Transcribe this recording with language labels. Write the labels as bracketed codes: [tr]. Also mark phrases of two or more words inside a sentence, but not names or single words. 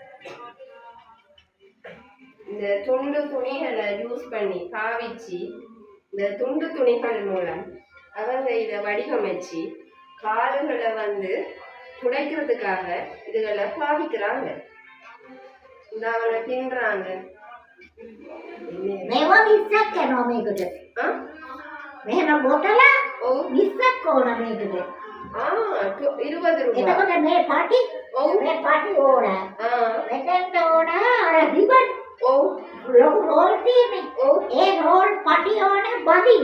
[ta] இந்த துண்டு துணிகளை யூஸ் பண்ணி பாவிச்சு, இந்த துண்டு துணிகள் மூலம் அவங்க இதை வடிவமைச்சு காலுகளை துடைக்கிறதுக்காக இதுகளை பாவிக்கிறாங்க. இந்த அவங்க பின்றாங்க. [si] මේවා 20ක් යනවා මේකට. මෙහෙම බොතල 20ක් ඕන මේකට. [ta] 20 ரூபாய். [si] එතකොට මේ පටි මේ පටි ඕන. මෙතෙන්ට ඕන අර රිබන්. ලොකු රෝල් තියෙන්නේ. ඒ රෝල් පටි ඕන බඳින්න.